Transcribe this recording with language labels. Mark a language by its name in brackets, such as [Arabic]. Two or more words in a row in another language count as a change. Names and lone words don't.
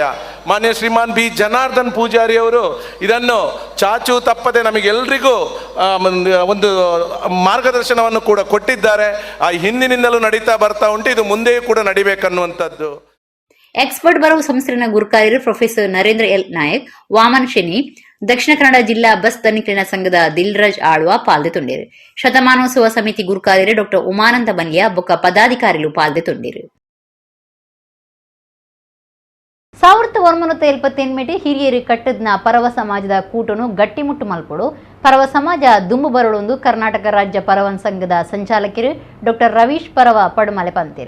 [Kannada] ಮಾನ್ಯ ಶ್ರೀಮಾನ್ ಬಿ ಜನಾರ್ದನ್ ಪೂಜಾರಿಯವರು ಇದನ್ನು ಚಾಚು ತಪ್ಪದೆ ನಮಗೆಲ್ಲರಿಗೂ ಒಂದು ಮಾರ್ಗದರ್ಶನವನ್ನು ಕೂಡ ಕೊಟ್ಟಿದ್ದಾರೆ. ಆ ಹಿಂದಿನಿಂದಲೂ ನಡೀತಾ ಬರ್ತಾ ಉಂಟು, ಇದು ಮುಂದೆಯೂ ಕೂಡ ನಡಿಬೇಕನ್ನುವಂಥದ್ದು. [Tulu] ಎಕ್ಸ್ಪರ್ಟ್ ಬರವು ಸಂಸ್ಥೆಯ ಗುರುಕಾರ್ಯರು ಪ್ರೊಫೆಸರ್ ನರೇಂದ್ರ ಎಲ್ ನಾಯಕ್, ವಾಮನ್ ಶೆನಿ, ದಕ್ಷಿಣ ಕನ್ನಡ ಜಿಲ್ಲಾ ಬಸ್ ತನಿಖೆನ ಸಂಘದ ದಿಲ್ರಾಜ್ ಆಳ್ವ ಪಾಲ್ದೆತೊಂಡೇರು. ಶತಮಾನೋತ್ಸವ ಸಮಿತಿ ಗುರುಕಾರ್ಯರು ಡಾಕ್ಟರ್ ಉಮಾನಂದ ಬನ್ಲಿಯ ಬೊಕ್ಕ ಪದಾಧಿಕಾರಿಗಳು ಪಾಲ್ದೆತೊಂಡೇರು. 1978 ಹಿರಿಯರು ಕಟ್ಟದ್ನ ಪರವ ಸಮಾಜದ ಕೂಟನು ಗಟ್ಟಿಮುಟ್ಟು ಮಲ್ಪಡು ಪರವ ಸಮಾಜ ದುಂಬು ಬರಳೊಂದು ಕರ್ನಾಟಕ ರಾಜ್ಯ ಪರವನ್ ಸಂಘದ ಸಂಚಾಲಕರು ಡಾಕ್ಟರ್ ರವೀಶ್ ಪರವ ಪಡುಮಲೆ ಪಂತೇರು.